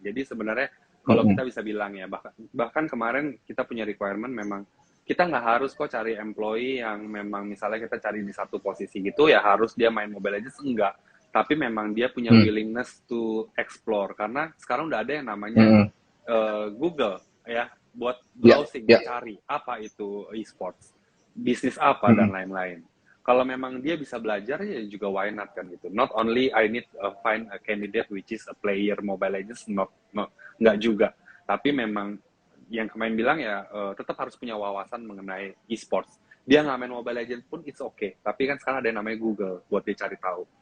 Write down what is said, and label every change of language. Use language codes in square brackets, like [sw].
[id] Jadi sebenarnya kalau kita bisa bilang ya, bahkan kemarin kita punya requirement memang kita nggak harus kok cari employee yang memang misalnya kita cari di satu posisi gitu ya harus dia main Mobile Legends, enggak. Tapi memang dia punya willingness to explore, karena sekarang udah ada yang namanya Google ya buat Ya, [en] browsing, ya. [id] cari apa itu e-sports, bisnis apa dan lain-lain. Kalau memang dia bisa belajar ya juga why not kan gitu. [en] Not only I need find a candidate which is a player Mobile Legends, nggak juga. [id] Tapi memang yang kemarin bilang ya tetap harus punya wawasan mengenai e-sports. Dia nggak main Mobile Legends pun it's okay. Tapi kan sekarang ada yang namanya Google buat dia cari tahu.